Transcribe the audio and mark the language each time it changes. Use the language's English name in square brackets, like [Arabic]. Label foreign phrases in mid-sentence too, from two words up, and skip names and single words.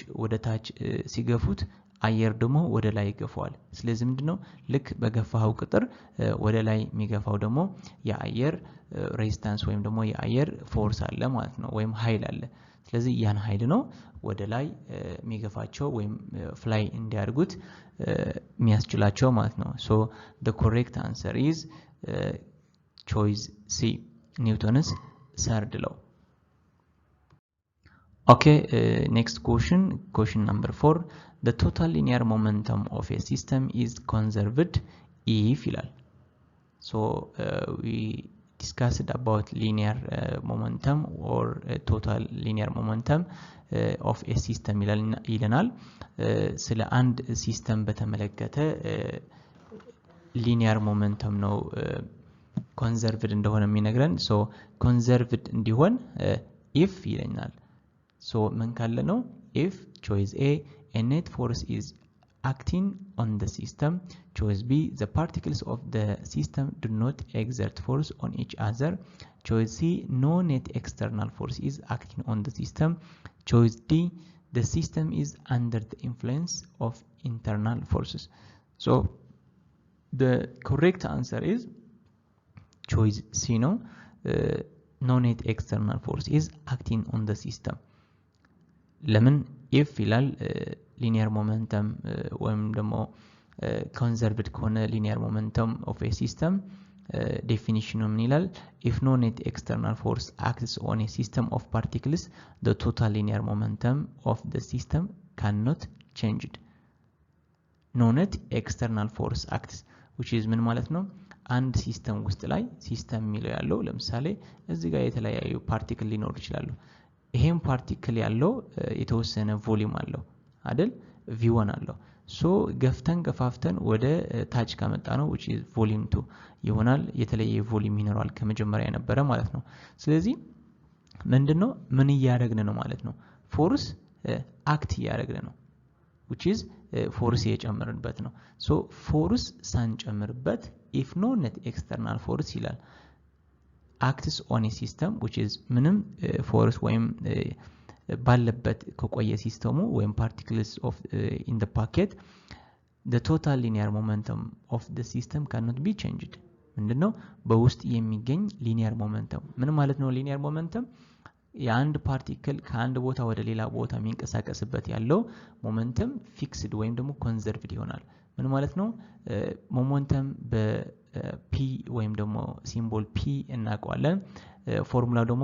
[Amharic] ወደ ታች ሲገፉት አየር ደግሞ ወደ ላይ ይገፋዋል ስለዚህ ምንድነው ልክ በገፋው ቁጥር ወደ ላይ የሚገፋው ደግሞ የአየር ሬዚስታንስ ወይም ደግሞ የአየር ፎርስ አለ ማለት ነው ወይም ኃይል አለ ስለዚህ ያን ኃይል ነው ወደ ላይ የሚገፋቸው ወይም ፍላይ እንዲያርጉት የሚያስችላቸው ማለት ነው [English] so the correct answer is choice C Newton's third law okay next question number 4 the total linear momentum of a system is conserved if ይላል so we discussed about linear momentum or total linear momentum of a system [Amharic] ይለናል ስለ አንድ ሲስተም በተመለከተ [English] linear momentum ነው conserved [Amharic] እንደሆነ የሚነግረን [English] so conserved እንዲሆን if ይለናል so [Amharic] ምን ካለ ነው [English] if choice A net force is acting on the system choice B the particles of the system do not exert force on each other choice C no net external force is acting on the system choice D the system is under the influence of internal forces so the correct answer is choice C no no net external force is acting on the system ለምን if ይላል linear momentum [Amharic] ወይም ደግሞ [English] conserved ከሆነ linear momentum of a system definition [Amharic] ምን ይላል [English] if no net external force acts on a system of particles the total linear momentum of the system cannot change it no net external force acts which is [Amharic] ምን ማለት ነው አንድ ሲስተም ውስጥ ላይ ሲስተም የሚለው ያለው ለምሳሌ እዚህ ጋር የተለያዩ ፓርቲክል ሊኖር ይችላሉ ይሄን ፓርቲክል ያለው የተወሰነ ቮሊዩም አለው አይደል v1 አለው ሶ ገፋፍተን ወደ ታች ካመጣ ነው [English] which is volume 2 [Amharic] ይሆናል የተለየ ቮሊዩም ይኖራል ከመጀመሪያ የነበረ ማለት ነው ስለዚህ ምንድነው ምን ያደረግን ነው ማለት ነው [English] force act [Amharic] ያደረግን ነው [English] which is force [Amharic] የጨመርንበት ነው [English] so force [Amharic] ሳንጨምርበት [English] if no net external force [Amharic] ይላል [English] acts on a system which is [Amharic] ምንም force ወይም ባለበት ከቆየ ሲስተሙ ወይም [English] particles of in the packet the total linear momentum of the system cannot be changed [Amharic] ምንድነው በውስጥ የሚገኝ [English] linear momentum [Amharic] ምን ማለት ነው [English] linear momentum [Amharic] የአንድ ፓርቲክል ከአንድ ቦታ ወደ ሌላ ቦታ የሚንቀሳቀስበት ያለው ሞመንተም ፊክስድ ወይም ደግሞ ኮንዘርቭድ ይሆናል ምን ማለት ነው ሞመንተም በp ወይም ደግሞ ሲምቦል p እናቀዋለን ፎርሙላው ደግሞ